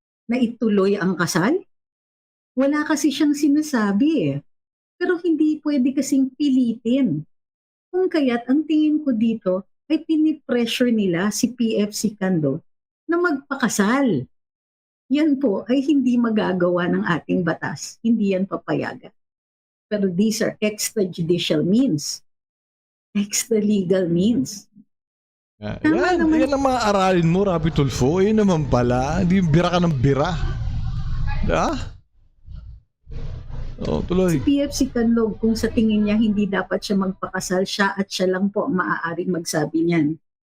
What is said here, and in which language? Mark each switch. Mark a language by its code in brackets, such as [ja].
[tl] Na ituloy ang kasal? Wala kasi siyang sinasabi eh. Pero hindi pwede kasing pilitin. Kung kaya't ang tingin ko dito ay pinipressure nila si PF Sicando na magpakasal. Yan po ay hindi magagawa ng ating batas. Hindi yan papayagan. [en] Pero these are extrajudicial means. Extra-legal means. [tl] Yan ang mga aralin mo, Rapi Tulfo. Eh naman pala, hindi bira ka ng bira. Tuloy. Si PF Sicando, kung sa tingin niya hindi dapat siya magpakasal, siya at siya lang po maaaring magsabi niyan.